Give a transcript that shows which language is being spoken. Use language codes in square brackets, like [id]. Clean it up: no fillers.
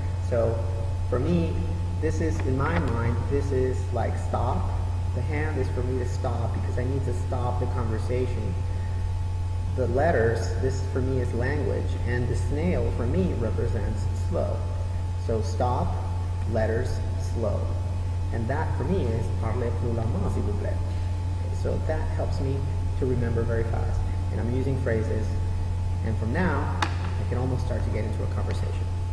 [en] So for me, this is, in my mind, this is like stop. The hand is for me to stop because I need to stop the conversation. The letters, this for me is language, and the snail for me represents slow. So stop, letters, slow. And that for me is [fr] parlez plus lentement, s'il vous plaît. [en] So that helps me to remember very fast. And I'm using phrases, and from now, I can almost start to get into a conversation.